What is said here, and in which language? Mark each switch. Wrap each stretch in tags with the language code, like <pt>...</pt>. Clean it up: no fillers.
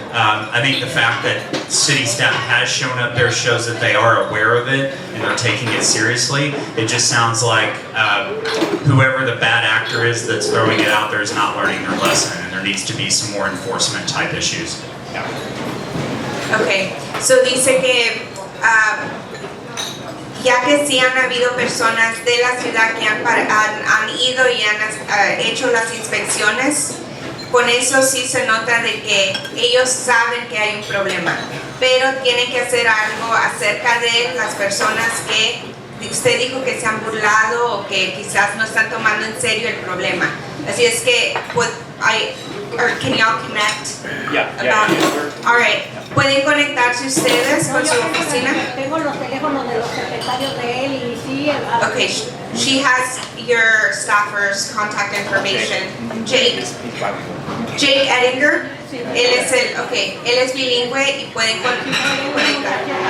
<en>I think the fact that city staff has shown up there shows that they are aware of it and they're taking it seriously. It just sounds like whoever the bad actor is that's throwing it out there is not learning their lesson, and there needs to be some more enforcement type issues. Yeah.</en> <es>Okay, so dice que ya que sí han habido personas de la ciudad que han ido y han hecho las inspecciones, con eso sí se nota de que ellos saben que hay un problema, pero tienen que hacer algo acerca de las personas que usted dijo que se han burlado o que quizás no están tomando en serio el problema. Así es que,</es> <en>can y'all connect? Yeah. All right.</en> <es>¿Pueden conectarse ustedes con su oficina? Tengo los teléfonos de los secretarios de él y sí.</es> <en>Okay, she has your staffer's contact information. Jake Edinger.</en> <es>Él es bilingüe y pueden conectar.</es>